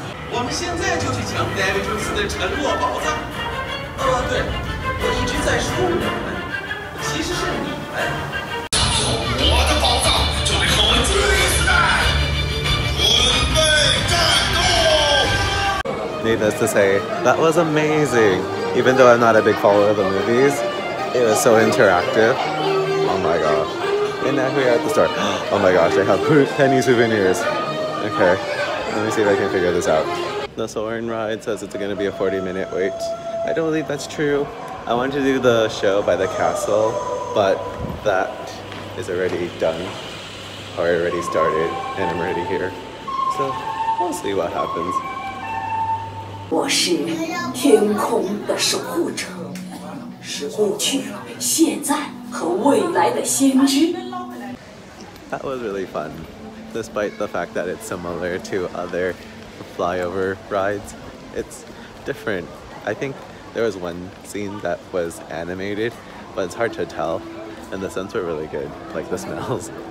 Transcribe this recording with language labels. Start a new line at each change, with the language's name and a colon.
Chinese: 我们现在就去抢 David Jones 的沉落宝藏。对，我一直在说我们，其实是你们。我的宝藏就得和我决一死战，准备战斗。
English: Needless to say, that was amazing. Even though I'm not a big follower of the movies, it was so interactive. Oh my gosh. And now we're at the store. Oh my gosh, they have penny souvenirs. Okay, let me see if I can figure this out. The Soarin' ride says it's going to be a 40-minute wait. I don't believe that's true. I wanted to do the show by the castle, but that is already done, or already started, and I'm already here. So we'll see what happens.
Chinese: 我是天空的守护者，是过去、现在和未来的先知。
English: That was really fun, despite the fact that it's similar to other flyover rides. It's different. I think there was one scene that was animated, but it's hard to tell, and the scents were really good, like the smells.